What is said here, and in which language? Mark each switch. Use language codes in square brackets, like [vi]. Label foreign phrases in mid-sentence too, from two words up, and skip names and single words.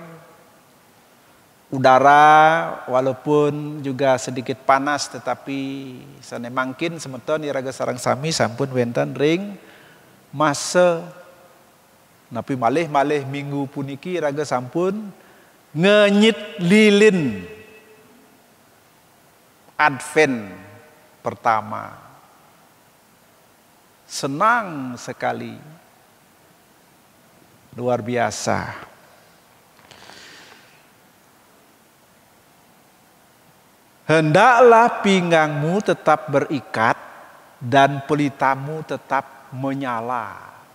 [id] Udara walaupun juga sedikit panas tetapi [ban] sana mangkin semeton iraga sarang sami sampun wenten ring masa napi malih minggu puniki iraga sampun ngenyit lilin Advent pertama. [id] Senang sekali, luar biasa. Hendaklah pinggangmu tetap berikat dan pelitamu tetap menyala.